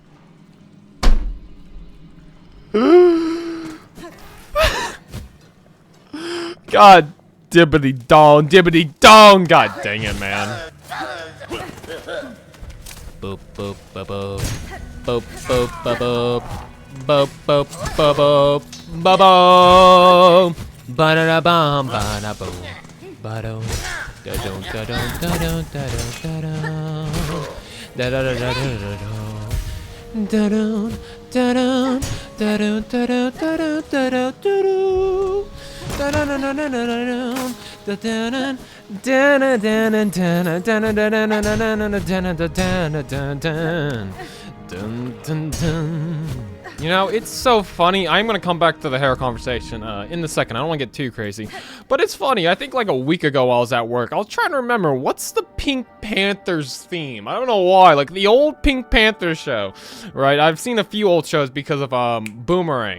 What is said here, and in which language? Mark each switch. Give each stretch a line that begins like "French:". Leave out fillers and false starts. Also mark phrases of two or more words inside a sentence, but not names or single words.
English: God dibbity dong. God dang it, man. Boop boop boop boop boop boop boop boop boop boop boop boop ba da da bum ba da boom ba do da do da do da do da do da do da da da da da da do da do da do da do da do da do da do da do da do. You know, it's so funny. I'm gonna come back to the hair conversation in a second. I don't want to get too crazy, but it's funny. I think like a week ago while I was at work, I was trying to remember what's the Pink Panthers theme. I don't know why. Like the old Pink Panther show, right? I've seen a few old shows because of Boomerang.